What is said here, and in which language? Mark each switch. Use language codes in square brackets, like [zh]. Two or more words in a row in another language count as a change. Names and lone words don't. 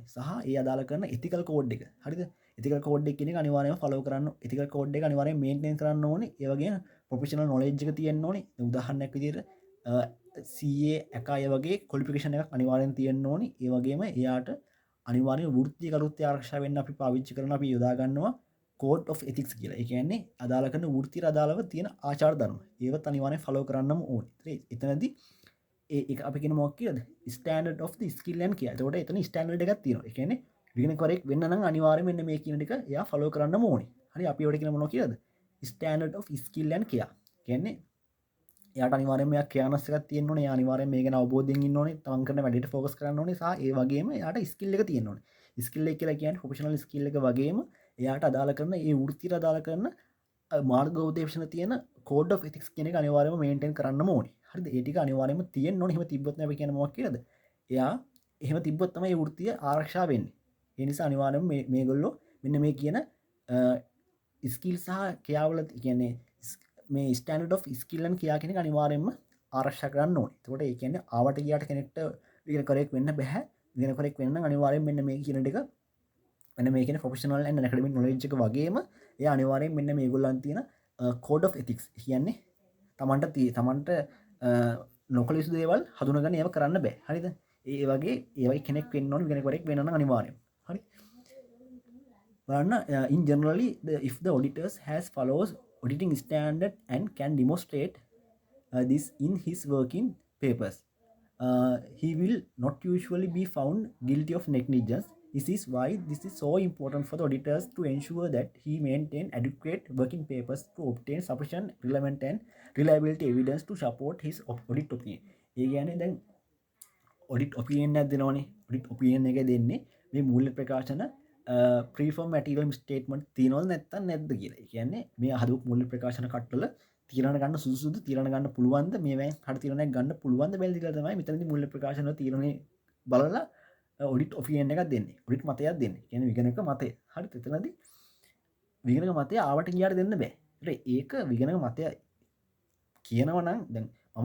[si] සහ ඒ අදාළ කරන [en] ethical code [si] එක. හරිද? [en] ethical code [si] එක කියන එක අනිවාර්යයෙන්ම follow කරන්න [en] ethical code [si] එක අනිවාර්යයෙන් maintain කරන්න ඕනේ. ඒ වගේම [en] professional knowledge [si] එක තියෙන්න ඕනේ. උදාහරණයක් විදියට CA එකයි වගේ qualification එකක් අනිවාර්යෙන් තියෙන්න ඕනේ. ඒ වගේම එයාට අනිවාර්යයෙන් වෘත්තීය කරුත්‍ය ආරක්ෂා වෙන්න අපි පාවිච්චි කරන අපි යොදා ගන්නවා [en] code of ethics [si] කියලා. ඒ කියන්නේ අදාළ කරන වෘත්තීය අදාළව තියෙන ආචාර ධර්ම. ඒවත් අනිවාර්යෙන් follow කරන්නම ඕනේ. එතනදී ඒක අපි කියන මොකක් කියලාද? [en] standard of the skill and care. [si] එතකොට එතන standard එකක් තියෙනවා. ඒ කියන්නේ විගණකවරයෙක් වෙන්න නම් අනිවාර්යයෙන් මෙන්න මේ කියන ටික එයා follow කරන්නම ඕනේ. හරි අපි ඒකට කියන මොනවා කියලාද? [en] standard of skill and care. [si] කියන්නේ එයාට අනිවාර්යයෙන්ම එයා කේනස් එකක් තියෙන්න ඕනේ. එයා අනිවාර්යයෙන් මේ ගැන අවබෝධයෙන් ඉන්න ඕනේ. තමන් කරන වැඩේට focus කරන්න ඕනේ. සහ ඒ වගේම එයාට skill එක තියෙන්න ඕනේ. skill එක කියලා කියන්නේ [en] professional skill [si] එක වගේම එයාට අදාළ කරන ඒ වෘත්තියට අදාළ කරන මාර්ගෝපදේශන තියෙන [en] code of ethics [si] කියන එක අනිවාර්යයෙන්ම maintain කරන්නම ඕනේ. හරිද? ඒ ටික අනිවාර්යයෙන්ම තියෙන්න ඕනේ. එහෙම තිබ්බොත් නේ අපි කියන්නේ මොකක් කියලාද? එයා එහෙම තිබ්බොත් තමයි ඒ වෘත්තිය ආරක්ෂා වෙන්නේ. ඒ නිසා අනිවාර්යයෙන්ම මේගොල්ලෝ මෙන්න මේ කියන skill සහ ක්‍රියාවල කියන්නේ මේ [en] standard of skill and [si] ක්‍රියා කියන එක අනිවාර්යයෙන්ම ආරක්ෂා කරන්න ඕනේ. එතකොට ඒ කියන්නේ ආවට ගියාට කෙනෙක්ට විගණකවරයෙක් වෙන්න බෑ. විගණකවරයෙක් වෙන්න නම් අනිවාර්යයෙන් මෙන්න මේ කියන ටික මෙන්න මේ කියන [en] professional and academic knowledge [si] එක වගේම එයා අනිවාර්යයෙන් මෙන්න මේගොල්ලන් තියෙන [en] code of ethics [si] කියන්නේ තමන්ට නොකළ යුතු දේවල් හඳුනගන්න ඒව කරන්න බෑ. හරිද? ඒ වගේ ඒවයි කෙනෙක් වෙන්න ඕන විගණකවරයෙක් වෙන්න නම් අනිවාර්යයෙන්. හරි? [en] බලන්න in generally if the auditors has follows auditing standard and can demonstrate this in his working papers he will not usually be found guilty of negligence. This is why this is so important for the auditors to ensure that he maintain adequate working papers to obtain sufficient relevant and reliability evidence to support his audit opinion. [si] ඒ කියන්නේ දැන් [en] audit opinion [si] එකක් දෙනවනේ. [en] audit opinion [si] එක දෙන්නේ මේ මූල්‍ය ප්‍රකාශන [en] pre-form material statement [si] තියෙනවද නැත්නම් නැද්ද කියලා. ඒ කියන්නේ මේ හදපු මූල්‍ය ප්‍රකාශන කට්ටල තීරණ ගන්න සුදුසුද තීරණ ගන්න පුළුවන්ද මේවෙන් හරිය තීරණයක් ගන්න පුළුවන්ද බැලුවා කියලා තමයි මෙතනදී මූල්‍ය ප්‍රකාශන තීරණේ බලලා [en] audit opinion [si] එකක් දෙන්නේ ඔඩිට් මතයක් දෙන්නේ කියන්නේ විගණක මතය හරි එතනදී විගණක මතය ආවට ගියාට දෙන්න බෑ ඒක විගණක මතය කියනවනම් දැන් මම